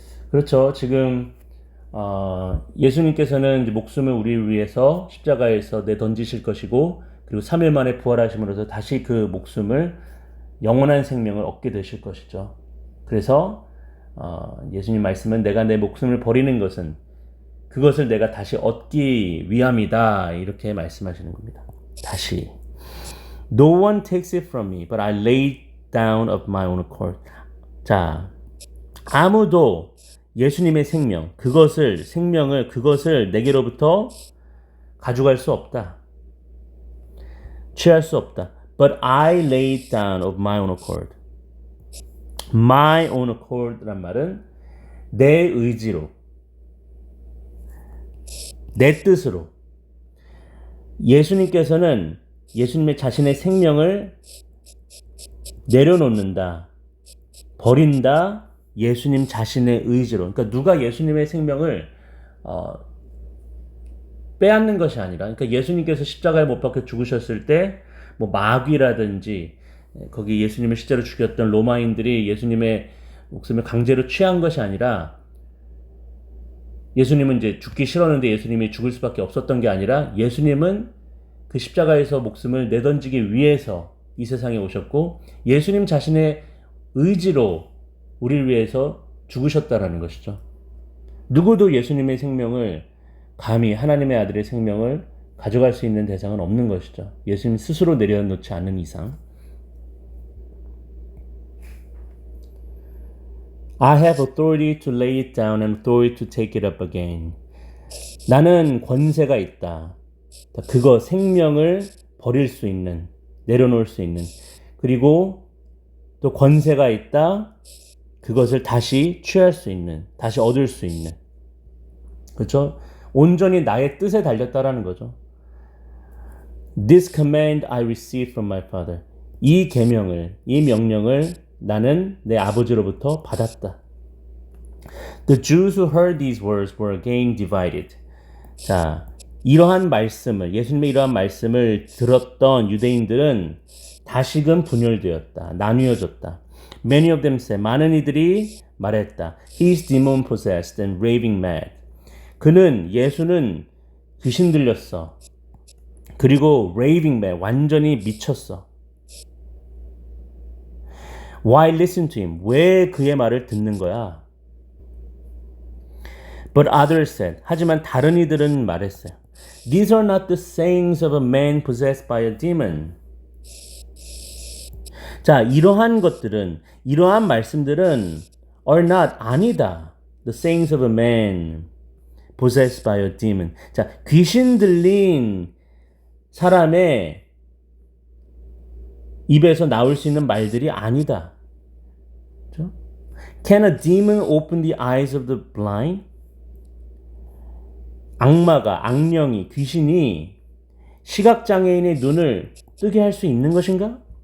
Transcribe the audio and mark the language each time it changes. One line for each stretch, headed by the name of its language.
Korean: 그렇죠. 지금 예수님께서는 이제 목숨을 우리를 위해서 십자가에서 내던지실 것이고 그리고 3일 만에 부활하심으로써 다시 그 목숨을 영원한 생명을 얻게 되실 것이죠. 그래서 예수님 말씀은 내가 내 목숨을 버리는 것은 그것을 내가 다시 얻기 위함이다. 이렇게 말씀하시는 겁니다. 다시.
English: No one takes it from me, but I lay it down of my own accord.
Korean: 자, 아무도 예수님의 생명을 그것을 내게로부터 가져갈 수 없다. 취할 수 없다.
English: But I lay it down of my own accord. My own accord
Korean: 란 말은 내 의지로, 내 뜻으로. 예수님께서는 예수님의 자신의 생명을 내려놓는다, 버린다, 예수님 자신의 의지로. 그러니까 누가 예수님의 생명을 빼앗는 것이 아니라, 그러니까 예수님께서 십자가에 못 박혀 죽으셨을 때 뭐 마귀라든지 거기 예수님을 실제로 죽였던 로마인들이 예수님의 목숨을 강제로 취한 것이 아니라, 예수님은 이제 죽기 싫었는데 예수님이 죽을 수밖에 없었던 게 아니라, 예수님은 그 십자가에서 목숨을 내던지기 위해서 이 세상에 오셨고, 예수님 자신의 의지로 우리를 위해서 죽으셨다라는 것이죠. 누구도 예수님의 생명을, 감히 하나님의 아들의 생명을 가져갈 수 있는 대상은 없는 것이죠. 예수님 스스로 내려놓지 않는 이상.
English: I have authority to lay it down and authority to take it up again.
Korean: 나는 권세가 있다. 그거 생명을 버릴 수 있는, 내려놓을 수 있는, 그리고 또 권세가 있다. 그것을 다시 취할 수 있는, 다시 얻을 수 있는. 그렇죠? 온전히 나의 뜻에 달렸다라는 거죠.
English: This command I received from my father.
Korean: 이 명령을 나는 내 아버지로부터 받았다.
English: The Jews who heard these words were again divided.
Korean: 자, 예수님의 이러한 말씀을 들었던 유대인들은 다시금 분열되었다. 나뉘어졌다.
English: Many of them said,
Korean: 많은 이들이 말했다.
English: He is demon possessed and raving mad.
Korean: 예수는 귀신 들렸어. 그리고
English: raving mad,
Korean: 완전히 미쳤어.
English: Why listen to him?
Korean: 왜 그의 말을 듣는 거야?
English: But others said,
Korean: 하지만 다른 이들은 말했어요.
English: These are not the sayings of a man possessed by a demon.
Korean: 자, 이러한 말씀들은
English: are not,
Korean: 아니다.
English: The sayings of a man possessed by a demon.
Korean: 자, 귀신 들린 사람의 입에서 나올 수 있는 말들이 아니다.
English: 그렇죠? Can a demon open the eyes of the blind?
Korean: 악령이, 귀신이 시각장애인의 눈을 뜨게 할 수 있는 것인가?